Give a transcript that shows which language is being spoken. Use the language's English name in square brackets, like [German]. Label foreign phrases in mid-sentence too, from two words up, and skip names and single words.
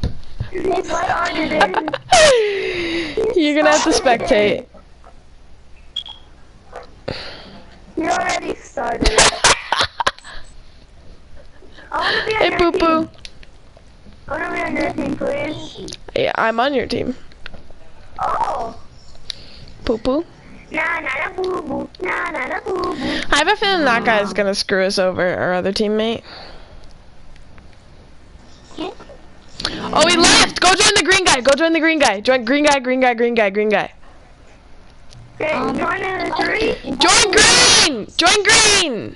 [English] You're gonna have to spectate. You already started. Hey, Poo Poo. I wanna be on your team, please. Yeah, I'm on your team. Oh. Poo Poo poo. Na na na boo boo. Na na na boo boo. I have a feeling that guy's gonna screw us over, our other teammate. Oh, he left! Go join the green guy! Go join the green guy! Join green guy, green guy, green guy, green guy. Join in the three. Join green! Join green!